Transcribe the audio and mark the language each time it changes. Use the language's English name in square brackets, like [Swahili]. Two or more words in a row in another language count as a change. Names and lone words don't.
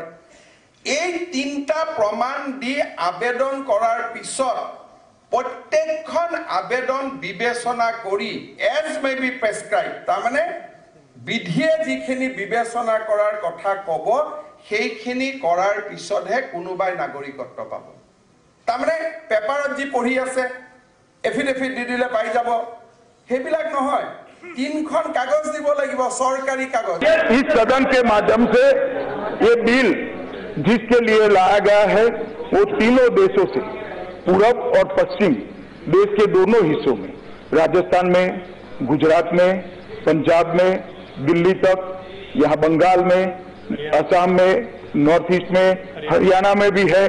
[Assamese] এই 3টা প্ৰমাণ দি আবেদন কৰাৰ পিছত প্ৰত্যেকখন আবেদন বিবেচনা কৰি [English] as may be prescribed, [Assamese] তাৰমানে বিধিয়ে যিখিনি বিবেচনা কৰাৰ কথা ক'ব সেইখিনি কৰাৰ পিছতহে কোনোবাই নাগৰিকত্ব পাব। তাৰমানে পেপাৰত যি পঢ়ি আছে এফিডেভিট দি দিলে পাই যাব, সেইবিলাক নহয়। 3খন কাগজ দিব লাগিব, চৰকাৰী কাগজ। [Hindi] इस सदन के माध्यम से ये बिल जिसके लिए लाया गया है वो तीनों देशों से, पूरब और पश्चिम देश के दोनों हिस्सों में, राजस्थान में, गुजरात में, पंजाब में, दिल्ली तक, यहाँ बंगाल में, असम में, नॉर्थ ईस्ट में, हरियाणा में भी है।